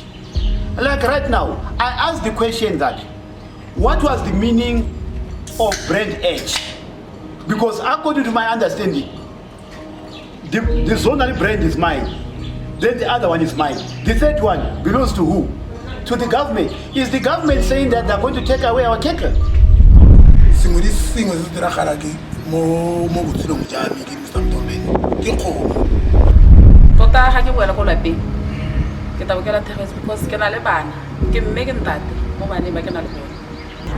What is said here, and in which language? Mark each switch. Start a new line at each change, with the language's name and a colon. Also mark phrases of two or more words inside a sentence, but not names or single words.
English: Like right now, I asked the question that, what was the meaning of brand edge? Because according to my understanding, the zonal brand is mine, then the other one is mine. The third one belongs to who? To the government. Is the government saying that they're going to take away our cattle?
Tswana: Tota ha ke boela go lapeng ke tabokela thegetse because ke na le bana ke mme ke ntate mo bane ba ke na le bona